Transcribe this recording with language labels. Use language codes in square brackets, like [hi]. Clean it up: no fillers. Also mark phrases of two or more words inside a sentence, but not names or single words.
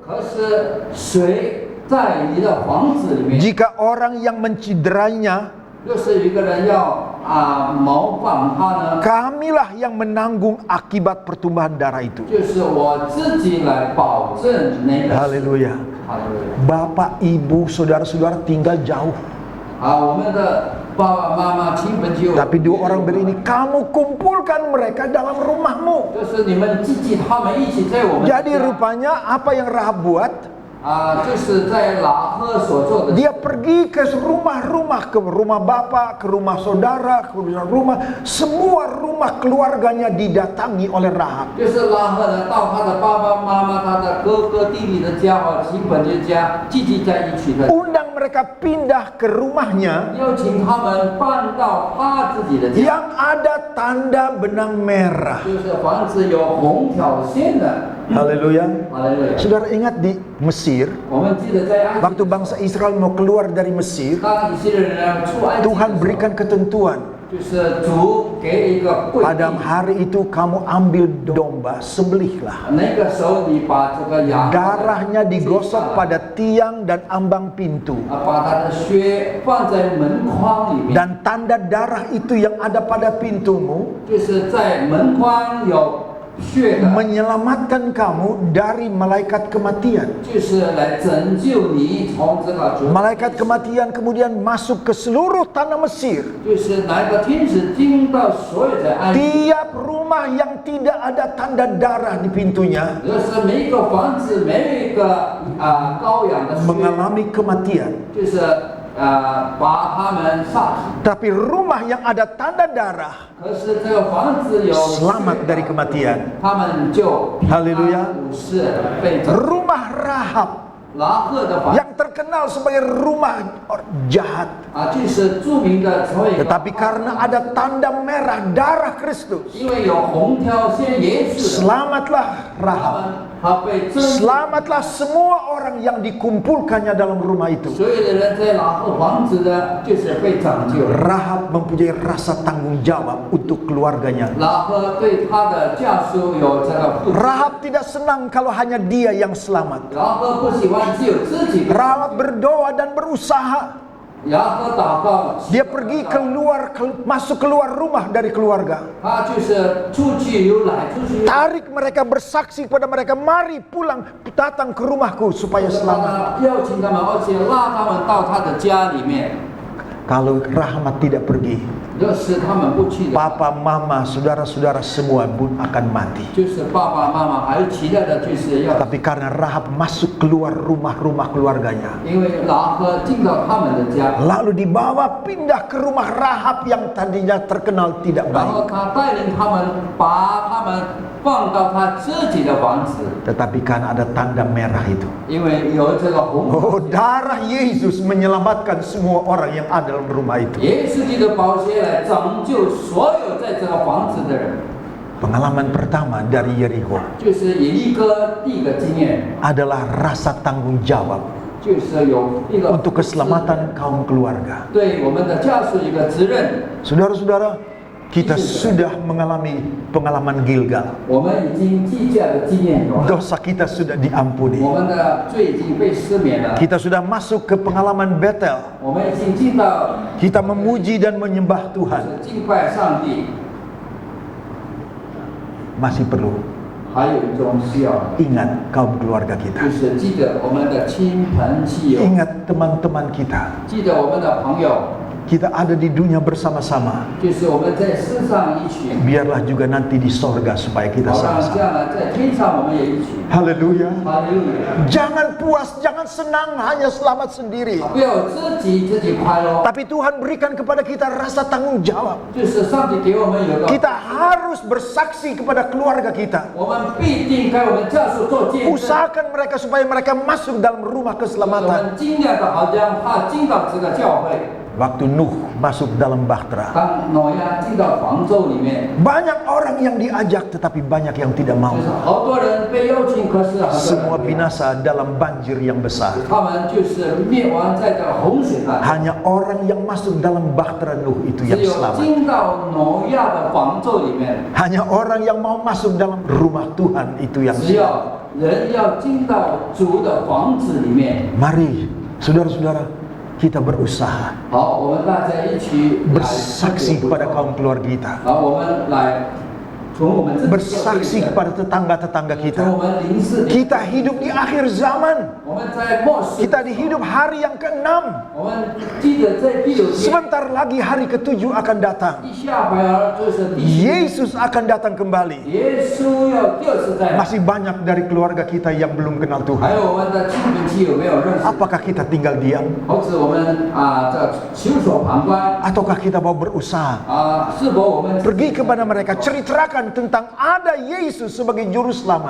[zh] 可是谁在你的房子里面？ [id] jika orang yang menciderainya, [zh] 就是一个人要模仿他呢， [id] kamilah yang menanggung akibat pertumbuhan darah itu. [zh] 就是我自己来保证那个。 [id] Haleluya. [zh] 好的。 [id] Bapak, ibu, saudara-saudara tinggal jauh. [zh] 我们的爸爸妈妈亲朋戚友， [id] Tapi dua orang beri ini, kamu kumpulkan mereka dalam rumahmu. [zh] 就是你们聚集他们一起在我们 [id] Jadi [zh] 家 [id] rupanya apa yang Rahab buat? [zh] 就是在拉赫所做的， [id] Dia pergi ke rumah-rumah, ke rumah bapak, ke rumah saudara, ke rumah, semua rumah keluarganya didatangi oleh Rahab. [zh] 就是拉赫呢到他的爸爸妈妈、他的哥哥弟弟的家和亲朋的家聚集在一起的， [id] Undang mereka pindah ke rumahnya [zh] 邀请他们搬到他自己的家， [id] yang ada tanda benang merah. [zh] 就是房子有红条线的。 [id] Haleluya. [zh] 好嘞， [id] Saudara ingat di Mesir, [zh] 我们记得在埃及 [id] waktu bangsa Israel mau keluar dari Mesir, [zh] 当以色列人出埃及的时候， [id] Tuhan berikan ketentuan. [zh] 就是主给一个规 [id] Pada [zh] 定， [id] hari itu kamu ambil domba, sembelihlah. [zh] 那个时候你把这个羊 [id] Darahnya digosok pada tiang dan ambang pintu. [zh] 把它的血放在门框里面， [id] Dan tanda darah itu yang ada pada pintumu [zh] 就是在门框有血的， [id] menyelamatkan kamu dari malaikat kematian. [zh] 就是来拯救你从这个 [id] Malaikat kematian kemudian masuk ke seluruh tanah Mesir. [zh] 就是拿一个天使进到所有的埃及， [id] Tiap rumah yang tidak ada tanda darah di pintunya [zh] 就是每一个房子每一个羔羊的血， [id] mengalami kematian. [zh] 就是把他们杀死。 [id] Tapi rumah yang ada tanda darah [zh] 可是这个房子有 [id] selamat dari kematian. [zh] 他们就平安 [id] Haleluya. [zh] 无事被拯救。 [id] Rumah Rahab [zh] 拉赫的房 [id] yang terkenal sebagai rumah jahat. [zh] 就是著名的成为一个， [id] Tetapi karena ada tanda merah darah Kristus, [zh] 因为有红条线耶稣的， [id] selamatlah [zh] 他 [id] Rahab. [zh] 们他被拯救。 [id] Selamatlah semua orang yang dikumpulkannya dalam rumah itu. [zh] 所有的人在拉赫房子的，就是被拯救。 [id] Rahab mempunyai rasa tanggung jawab untuk keluarganya. [zh] 拉赫对他的家属有这个负责。 [id] Rahab tidak senang kalau hanya dia yang selamat. [zh] 拉赫不喜欢只有自己的， [id] Rahab berdoa dan berusaha. [zh] 拉赫祷告， [id] Dia pergi keluar, masuk keluar rumah dari keluarga. [zh] 他就是出去又来，出去又来。 [id] Tarik mereka, bersaksi kepada mereka, mari pulang, datang ke rumahku supaya selamat. [zh] 他邀请他们，而且拉他们到他的家里面。 [id] Kalau Rahmat tidak pergi, [zh] 要是他们不去的， [id] papa, mama, saudara-saudara semua pun akan mati. [zh] 就是爸爸妈妈还有其他的，就是要， [id] Tapi karena Rahab masuk keluar rumah-rumah keluarganya, [zh] 因为拉赫进到他们的家， [id] lalu dibawa pindah ke rumah Rahab yang tadinya terkenal tidak [zh] 然后 [id] baik. [zh] 他带领他们把他们放到他自己的房子， [id] Tetapi karena ada tanda merah itu, [zh] 因为有这个红。 [id] oh darah Yesus menyelamatkan semua orang yang ada dalam rumah itu. [zh] 耶稣基督的宝血来拯救所有在这个房子的人， [id] Pengalaman pertama dari Yeriko [zh] 就是耶利哥第一个经验， [id] adalah rasa tanggung jawab [zh] 就是有一个 [id] untuk keselamatan kaum keluarga. [zh] 对我们的家属一个责任。 [id] Saudara-saudara, kita sudah mengalami pengalaman Gilgal. [zh] 我们已经计价的经验有了， [id] Dosa kita sudah diampuni. [zh] 我们的罪已经被赦免了， [id] Kita sudah masuk ke pengalaman Betel. [zh] 我们已经进到 [id] Kita memuji dan menyembah [zh] 就 [id] Tuhan. [zh] 是敬拜上帝。 [id] Masih perlu [zh] 还有一种需要， [id] ingat kaum keluarga [zh] 就 [id] kita. [zh] 是记得我们的亲朋戚友， [id] Ingat teman-teman kita. [zh] 记得我们的朋友， [id] Kita ada di dunia bersama-sama. [zh] 就是我们在世上一起， [id] Biarlah juga nanti di sorga supaya kita [zh] 好让 [id] sama-sama. [zh] 将来在天上我们也一起。 [id] Haleluya. [zh] 哈利路亚！ [id] Jangan puas, jangan senang hanya selamat sendiri. [zh] 不要自己快乐， [id] Tapi Tuhan berikan kepada kita rasa tanggung jawab. [zh] 就是上帝给我们有个， [id] Kita harus bersaksi kepada keluarga kita. [zh] 我们必定给我们家属做见证。 [id] Usahakan mereka supaya mereka masuk dalam rumah [zh] 我 [id] keselamatan. [zh] 们尽量的好让他进到这个教会。 [id] Waktu Nuh masuk dalam bahtera, [zh] 当挪亚进到方舟里面， [id] banyak orang yang diajak tetapi banyak yang tidak mau. [zh] 就是好多人被邀请，可是很多人 [id] Semua [zh] 不要 [id] binasa dalam banjir yang besar. [zh] 他们就是灭亡在这个洪水上。 [id] Hanya orang yang masuk dalam bahtera Nuh itu [zh] 只 [id] yang [zh] 有 [id] selamat. [zh] 进到挪亚的方舟里面， [id] Hanya orang yang mau masuk dalam rumah Tuhan itu yang [zh] 只 [id] selamat. [zh] 要人要进到主的房子里面。 [id] Mari, saudara-saudara, kita berusaha [zh] 好，我们大家一起来 [id] bersaksi kepada kaum keluarga kita. [zh] 好，我们来从我们自己 [id] bersaksi kepada tetangga-tetangga [zh] 从 [id] kita. [zh] 我们临世， [id] Kita hidup di akhir zaman. [zh] 我们在末世， [id] Kita di hidup hari yang ke-6. [zh] 我们记得在第6天， [id] Sebentar lagi hari ke-7 akan datang. [zh] 一下回来就是第7， [id] Yesus akan datang kembali. [zh] 耶稣要第2次再来。 [id] Masih banyak dari keluarga kita yang belum kenal [zh] 还 [id] Tuhan. [zh] 有我们的亲朋戚友没有认识， [id] Apakah kita tinggal diam? [zh] 或者我们这袖手旁观 [id] Ataukah kita mau berusaha? [zh] 是否我们 [id] Pergi kepada mereka, ceritakan tentang ada Yesus sebagai juru [zh] 我 [id] selamat.